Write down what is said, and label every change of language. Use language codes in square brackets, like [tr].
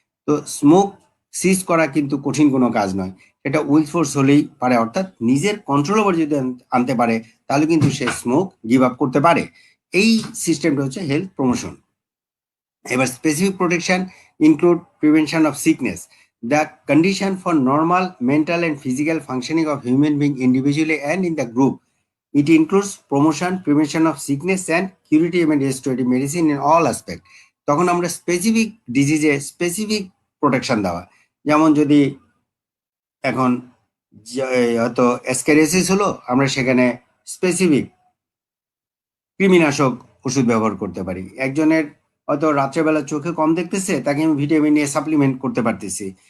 [bn] তো স্মোক সিজ করা কিন্তু কঠিন কোনো কাজ নয়, এটা উইল ফোর্স হলেই পারে, অর্থাৎ নিজের কন্ট্রোল ওভার যদি আনতে পারে তাহলে কিন্তু সে স্মোক গিভ আপ করতে পারে। এই সিস্টেমটা হচ্ছে [en] Health promotion. এবার specific protection include prevention of sickness, the condition for normal mental and physical functioning of human being individually and in the group. It includes promotion, prevention of sickness and curative and restorative medicine in all aspect. [bn] তখন আমরা specific ডিজিজে specific protection দেওয়া। যেমন যদি এখন হয়তো অ্যাসক্যারিয়াসিস হলো, আমরা সেখানে স্পেসিফিক কৃমিনাশক ওষুধ ব্যবহার করতে পারি। একজনের হয়তো রাত্রেবেলা চোখে কম দেখতেছে, তাকে আমি ভিটামিন এ সাপ্লিমেন্ট করতে পারতেছি।